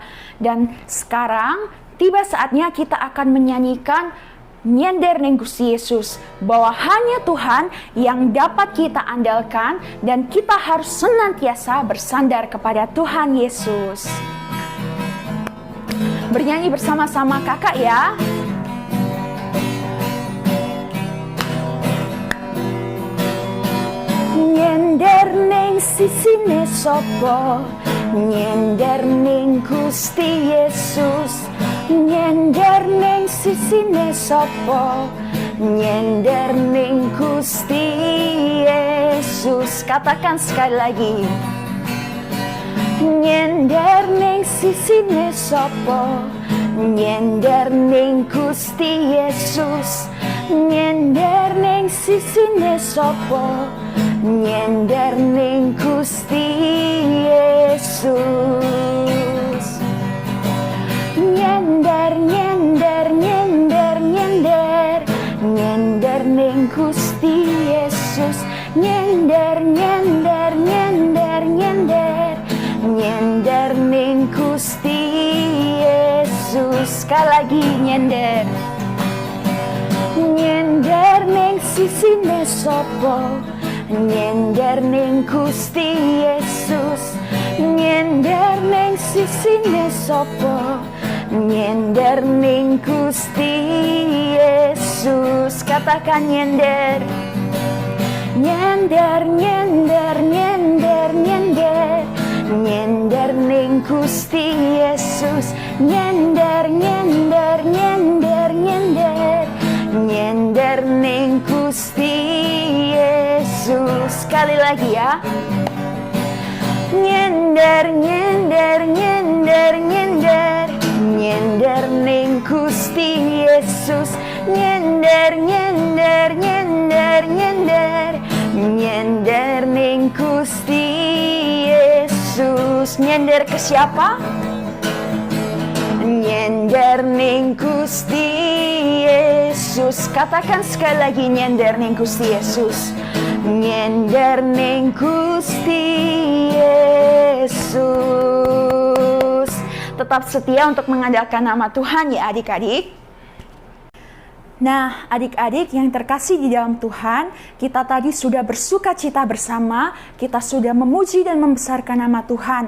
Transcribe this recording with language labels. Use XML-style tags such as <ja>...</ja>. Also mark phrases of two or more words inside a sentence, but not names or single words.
<id>Dan sekarang tiba saatnya kita akan menyanyikan</id> <jv>nyender neng Gusti Yesus,</jv> <id>bahwa hanya Tuhan yang dapat kita andalkan dan kita harus senantiasa bersandar kepada Tuhan Yesus. Bernyanyi bersama-sama kakak ya.</id> <jv>Nyender neng sisine sopo, nyender neng Gusti Yesus, nyender neng sisine sopo, nyender neng Gusti Yesus.</jv> <id>Katakan sekali lagi.</id> <jv>Nyender neng sisine sopo, nyender neng Gusti Yesus, nyender neng sisine sopo, nyender neng Gusti Yesus. Nyender, nyender, nyender, nyender, nyender neng Gusti Yesus, nyender, nyender, nyender, nyender, nyender neng Gusti Yesus.</jv> <id>Sekali lagi nyender.</id> <jv>Nyender neng sisine sopo, nyender neng Gusti Yesus, nyender neng sisine sopo, nyender neng Gusti Yesus.</jv> <id>Katakan nyender.</id> <jv>Nyender, nyender, nyender, nyender, nyender neng Gusti Yesus, nyender, nyender, nyender, nyender, nyender neng Gusti Yesus.</jv> <id>Sekali lagi ya.</id> <jv>Nyender, nyender, nyender, nyender, nyender neng Gusti Yesus, nyender, nyender, nyender, nyender, nyender neng Gusti Yesus.</jv> <id>Nyender ke siapa?</id> <jv>Nyender neng Gusti Yesus.</jv> <id>Katakan sekali lagi,</id> <jv>nyender neng Gusti Yesus, nyender neng Gusti Yesus.</jv> <id>Tetap setia untuk mengandalkan nama Tuhan ya adik-adik. Nah, adik-adik yang terkasih di dalam Tuhan, kita tadi sudah bersuka cita bersama, kita sudah memuji dan membesarkan nama Tuhan.</id>